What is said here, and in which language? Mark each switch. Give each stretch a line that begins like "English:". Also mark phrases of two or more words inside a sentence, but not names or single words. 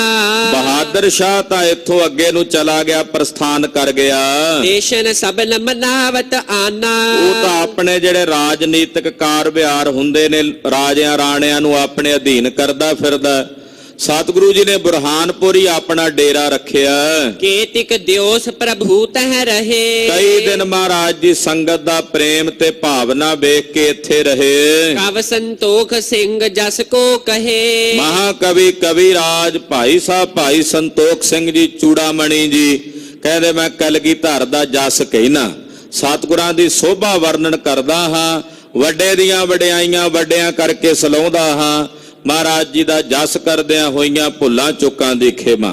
Punjabi: ਬਹਾਦਰ ਸ਼ਾਹ ਤਾਂ ਇੱਥੋਂ ਅੱਗੇ ਨੂੰ ਚਲਾ ਗਿਆ, ਪ੍ਰਸਥਾਨ ਕਰ ਗਿਆ।
Braj: ਦੇਸ਼ਨ ਸਬਨ ਮਨਾਵਤ ਆਨਾ।
Punjabi: ਉਹ ਤਾਂ ਆਪਣੇ ਜਿਹੜੇ ਰਾਜਨੀਤਿਕ ਕਾਰ ਵਿਹਾਰ ਹੁੰਦੇ ਨੇ, ਰਾਜਿਆਂ ਰਾਣਿਆਂ ਨੂੰ ਆਪਣੇ ਅਧੀਨ ਕਰਦਾ ਫਿਰਦਾ। ਸਤਿਗੁਰੂ ਜੀ ਨੇ ਬੁਰਹਾਨਪੁਰ ਹੀ ਆਪਣਾ ਡੇਰਾ ਰੱਖਿਆ।
Braj: केतिक दियोस प्रभु तह रहे।
Punjabi: ਕਈ ਦਿਨ ਮਹਾਰਾਜ ਜੀ ਸੰਗਤ ਦਾ ਪ੍ਰੇਮ ਤੇ ਭਾਵਨਾ ਵੇਖ ਕੇ ਇੱਥੇ ਰਹੇ।
Braj: कव संतोख सिंह जस को कहे।
Punjabi: ਮਹਾਕਵੀ ਕਵੀ ਰਾਜ ਭਾਈ ਸਾਹਿਬ ਭਾਈ ਸੰਤੋਖ ਸਿੰਘ ਜੀ ਚੂੜਾਮਣੀ ਜੀ ਕਹਿੰਦੇ ਮੈਂ ਕਲਗੀਧਰ ਦਾ ਜਸ ਕਹਿਣਾ, ਸਤਿਗੁਰਾਂ ਦੀ ਸੋਭਾ ਵਰਣਨ ਕਰਦਾ ਹਾਂ, ਵੱਡੇ ਦੀਆਂ ਵਡਿਆਈਆਂ ਵੱਡਿਆਂ ਕਰਕੇ ਸਲਾਉਂਦਾ ਹਾਂ, ਮਹਾਰਾਜ ਜੀ ਦਾ ਜਸ ਕਰਦਿਆਂ ਹੋਈਆਂ ਭੁੱਲਾਂ ਚੁੱਕਾਂ ਦੀ ਖੇਮਾ।